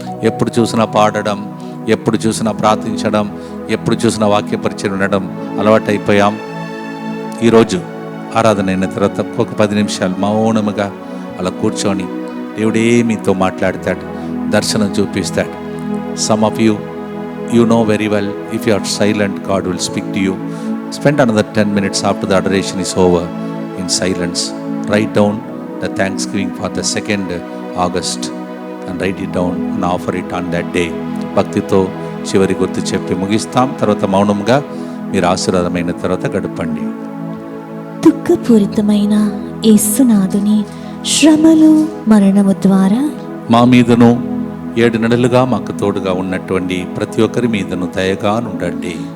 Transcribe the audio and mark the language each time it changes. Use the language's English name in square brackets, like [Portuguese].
[Telugu] ఎప్పుడు చూసినా పాడడం, ఎప్పుడు చూసినా ప్రార్థించడం, ఎప్పుడు చూసినా వాక్య పరిచయం ఉండడం అలవాటైపోయాం. ఈరోజు ఆరాధన అయిన తర్వాత ఒక 10 నిమిషాలు మౌనముగా అలా కూర్చొని దేవుడే మీతో మాట్లాడతాడు, దర్శనం చూపిస్తాడు. [English] Some of you know very well, if you are silent, God will speak to you. Spend another 10 minutes after the adoration is over in silence. Write down the thanksgiving for the 2nd August and write it down and offer it on that day. [Telugu] భక్తితో చివరి గుర్తు చెప్పి ముగిస్తాం. తర్వాత మౌనంగా మీరు ఆశీర్వాదమైన తర్వాత గడపండి. దుఃఖపూరితమైన యేసునాథుని శ్రమలు మరణము ద్వారా మా మీదను 7 నెలలుగా మాకు తోడుగా ఉన్నటువంటి ప్రతి ఒక్కరి మీదను దయగా నుండండి.